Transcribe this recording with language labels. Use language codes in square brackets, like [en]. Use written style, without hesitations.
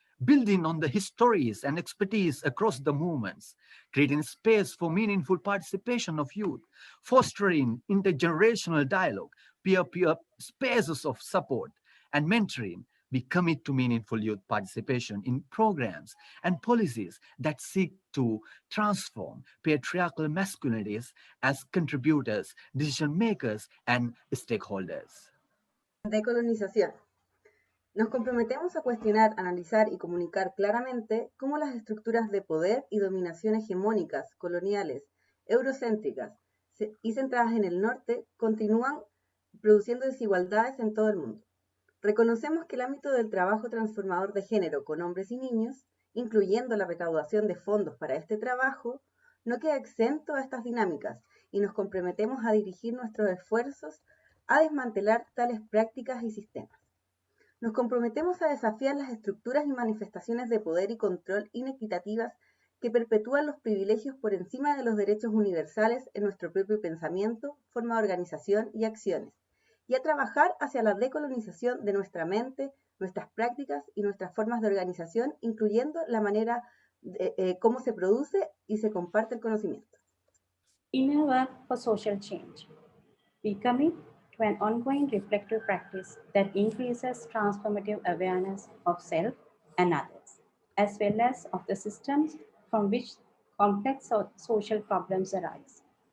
[en] building on the histories and expertise across the movements, creating space for meaningful participation of youth, fostering intergenerational dialogue, peer-to-peer spaces of support, and mentoring. We commit to meaningful youth participation in programs and policies that seek to transform patriarchal masculinities as contributors, decision makers, and stakeholders. [es] Decolonización. Nos comprometemos a cuestionar, analizar y comunicar claramente cómo las estructuras de poder y dominación hegemónicas, coloniales, eurocéntricas y centradas en el norte continúan produciendo desigualdades en todo el mundo. Reconocemos que el ámbito del trabajo transformador de género con hombres y niños, incluyendo la recaudación de fondos para este trabajo, no queda exento a estas dinámicas y nos comprometemos a dirigir nuestros esfuerzos a desmantelar tales prácticas y sistemas. Nos comprometemos a desafiar las estructuras y manifestaciones de poder y control inequitativas que perpetúan los privilegios por encima de los derechos universales en nuestro propio pensamiento, forma de organización y acciones, y a trabajar hacia la decolonización de nuestra mente, nuestras prácticas y nuestras formas de organización, incluyendo la manera cómo se produce y se comparte el conocimiento. [en] Inner work for social change. We commit to an ongoing reflective practice that increases transformative awareness of self and others, as well as of the systems from which complex social problems arise.